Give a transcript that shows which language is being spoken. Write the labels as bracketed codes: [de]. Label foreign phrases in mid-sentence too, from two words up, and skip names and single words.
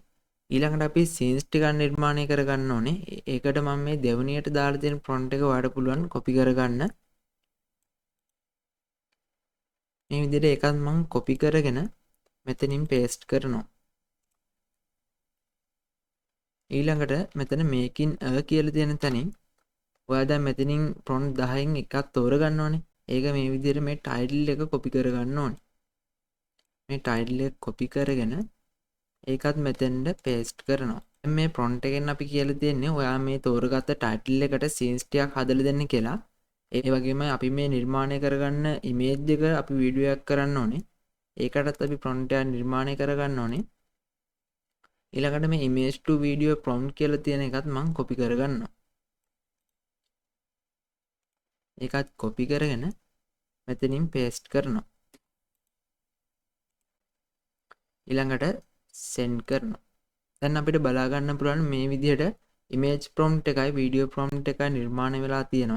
[si] ඊළඟට අපි scenes ටිකක් නිර්මාණය කරගන්න ඕනේ. ඒකට මම මේ දෙවෙනියට දාලා තියෙන prompt එක ඔයාලට පුළුවන් copy කරගන්න. මේ විදිහට එකක් මම copy කරගෙන මෙතනින් paste කරනවා. ඊළඟට මෙතන [en] making a [si] කියලා තියෙන තැනින් ඔයා දැන් මෙතනින් prompt 10න් එකක් තෝරගන්න ඕනේ. ඒක මේ විදිහට මේ title එක copy කරගන්න ඕනේ. මේ title එක copy කරගෙන ඒකත් මෙතෙන්ට paste කරනවා. මේ prompt එකෙන් අපි කියලා තියෙන්නේ ඔයා මේ තෝරගත්ත title එකට scenes ටිකක් හදලා දෙන්න කියලා. ඒ වගේම අපි මේ නිර්මාණය කරගන්න image එක අපි වීඩියෝ එකක් කරන්න ඕනේ. ඒකටත් අපි prompt එක නිර්මාණය කරගන්න ඕනේ. ඊළඟට මේ [en] image to video prompt [si] කියලා තියෙන එකත් මම copy කරගන්නවා. ඒකත් copy කරගෙන මෙතනින් paste කරනවා. ඊළඟට send කරනවා. දැන් අපිට බලා ගන්න පුළුවන් මේ විදිහට [en] image prompt [si] එකයි [en] video prompt [si] එකයි නිර්මාණය වෙලා තියෙනවා.